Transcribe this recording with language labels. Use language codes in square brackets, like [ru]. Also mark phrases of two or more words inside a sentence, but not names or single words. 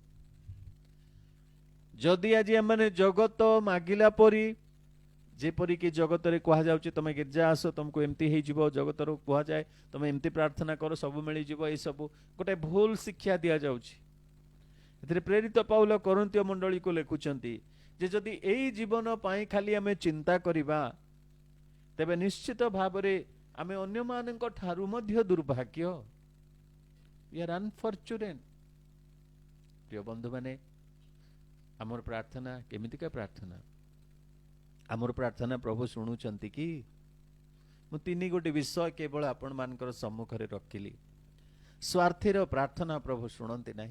[or] ଯଦି ଆଜି ଆମେ ଜଗତ ମାଗିଲା ପରି, ଯେପରିକି ଜଗତରେ କୁହାଯାଉଛି ତମେ ଗିର୍ଜା ଆସ ତମକୁ ଏମିତି ହେଇଯିବ, ଜଗତର କୁହାଯାଏ ତମେ ଏମିତି ପ୍ରାର୍ଥନା କର ସବୁ ମିଳିଯିବ, ଏସବୁ ଗୋଟେ ଭୁଲ ଶିକ୍ଷା ଦିଆଯାଉଛି। ଏଥିରେ ପ୍ରେରିତ ପାଉଲ କରନ୍ତୀୟ ମଣ୍ଡଳୀକୁ ଲେଖୁଛନ୍ତି ଯେ ଯଦି ଏଇ ଜୀବନ ପାଇଁ ଖାଲି ଆମେ ଚିନ୍ତା କରିବା, ତେବେ ନିଶ୍ଚିତ ଭାବରେ ଆମେ ଅନ୍ୟମାନଙ୍କ ଠାରୁ ମଧ୍ୟ ଦୁର୍ଭାଗ୍ୟ। [en] We are unfortunate। [or] ପ୍ରିୟ ବନ୍ଧୁମାନେ, ଆମର ପ୍ରାର୍ଥନା କେମିତିକା ପ୍ରାର୍ଥନା? ଆମର ପ୍ରାର୍ଥନା ପ୍ରଭୁ ଶୁଣୁଛନ୍ତି କି? ମୁଁ 3 ଗୋଟି ବିଷୟ କେବଳ ଆପଣମାନଙ୍କର ସମ୍ମୁଖରେ ରଖିଲି। ସ୍ୱାର୍ଥୀର ପ୍ରାର୍ଥନା ପ୍ରଭୁ ଶୁଣନ୍ତି ନାହିଁ।